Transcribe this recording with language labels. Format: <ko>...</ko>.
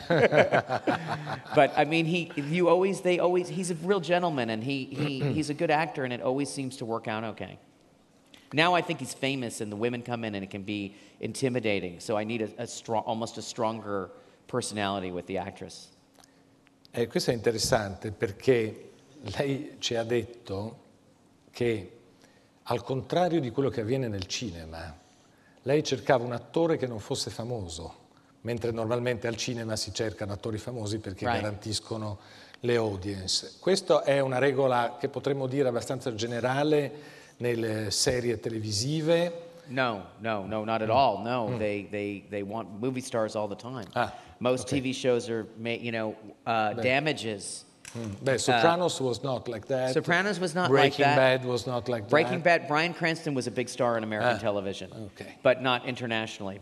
<en>But, I mean, he's a real gentleman, and he's a good actor, and it always seems to work out okay. Now I think he's famous, and the women come in, and it can be intimidating. So I need almost a stronger personality with the actress.</en> <it>Questo è interessante perché lei ci ha detto che, al contrario di quello che avviene nel cinema, lei cercava un attore che non fosse famoso, mentre normalmente al cinema si cercano attori famosi perché garantiscono le audience. Questa è una regola che potremmo dire abbastanza generale nelle serie televisive.</it> <en>No, not at all. No, they want movie stars all the time. Most TV shows are, Damages. Sopranos was not like that. Sopranos was not Breaking like that. Bad was not like that. Breaking Bad, Bryan Cranston was a big star on American television, but not internationally.</en>